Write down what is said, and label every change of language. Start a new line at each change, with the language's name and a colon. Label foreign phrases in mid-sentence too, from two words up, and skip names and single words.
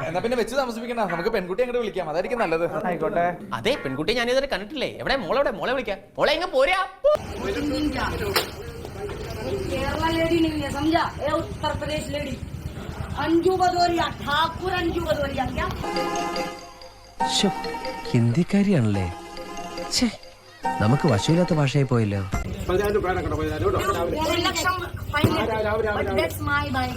Malayalam: എന്നാ പിന്നെ വെച്ച് താമസിപ്പിക്കണ്ട, നമുക്ക് പെൺകുട്ടി അങ്ങോട്ട് വിളിക്കാം, അതായിരിക്കും നല്ലത്. ആയിക്കോട്ടെ. അതെ, പെൺകുട്ടി ഞാൻ ഇതുവരെ കണ്ടിട്ടില്ലേ. എവിടെ മോളെ വിളിക്കാം. മോളെ ഇങ്ങ് പോരാ.
Hindi: केरला लेडी नहीं है, समझा? ये उत्तर प्रदेश लेडी अंजू भदौरिया, ठाकुर अंजू भदौरिया। क्या
Malayalam: ഹിന്ദിക്കാരിയാണല്ലേ? നമുക്ക് വശമില്ലാത്ത ഭാഷയായി പോയല്ലോ.
English: 1 ലക്ഷം fine है, but that's my bike.